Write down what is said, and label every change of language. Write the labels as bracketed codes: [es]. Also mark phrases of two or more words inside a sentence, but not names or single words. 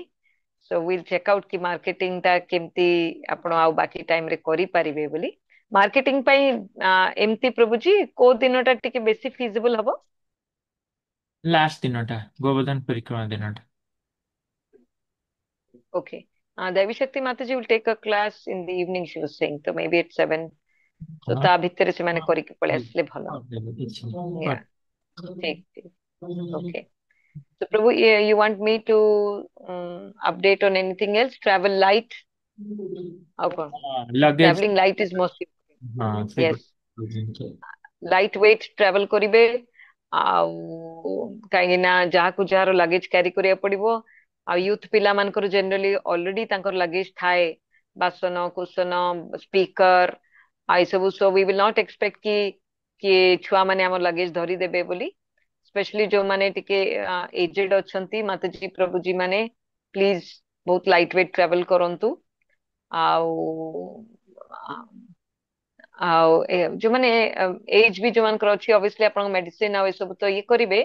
[en] so will check out [or] କି ମାର୍କେଟିଂ ଟା କେମିତି ଆପଣ ଆଉ ବାକି ଟାଇମ ରେ କରିପାରିବେ ବୋଲି। ମାର୍କେଟିଂ ପାଇଁ ଏମିତି ପ୍ରଭୁଜି କୋଉ ଦିନଟା ଟିକେ ବେଶୀ ଫିଜିବଲ ହବ? ଲାଷ୍ଟ ଦିନଟା, ଗୋବର୍ଦ୍ଧନ ପରିକ୍ରମା ଦିନଟା। [en] Okay. Devi Shakti Mataji will take a class in the evening, she was saying. So maybe at 7. So [or] ହଁ ତା ଭିତରେ ସେମାନେ ହଁ, କରିକି ପଳେଇ ହଉ, ଆସିଲେ ଭଲ। କରିଦେବେ, କିଛି ନାହିଁ, [en] Yeah, [or] କରିଦେବେ। ଠିକ ଠିକ। Okay. [en] So Prabhu, you want me to update on anything else? Travel light? [or] ଆଉ କଣ? ଲଗେଜ, [en] Traveling light is most important. [or] ହଁ [en] Yes. [or] ସେଗୁଡା। [en] light weight travel [or] କରିବେ। ଆଉ କାହିଁକି ନା ଯାହାକୁ ଯାହାର [en] luggage carry [or] କରିବାକୁ ପଡିବ। ଆଉ ୟୁଥ ପିଲାମାନଙ୍କର [en] generally already [or] ତାଙ୍କର ଲଗେଜ ଥାଏ, ବାସନ କୁସନ ସ୍ପିକର ଆଉ ଏସବୁ। [en] so we will not expect [or] କି କିଏ ଛୁଆ ମାନେ ଆମ ଲଗେଜ ଧରିଦେବେ ବୋଲି। ସ୍ପେଶାଲି ଯୋଉମାନେ ଟିକେ ଏଜେଡ ଅଛନ୍ତି ମାତାଜୀ ପ୍ରଭୁଜୀ ମାନେ, ପ୍ଲିଜ ବହୁତ [en] light weight travel [or] କରନ୍ତୁ। ଆଉ ଆଉ ଯୋଉମାନେ ଏଜ ବି ଯୋଉମାନଙ୍କର ଅଛି, ଅବଭିୟସଲି ଆପଣଙ୍କ ମେଡିସିନ ଆଉ ଏସବୁ ତ ଇଏ କରିବେ।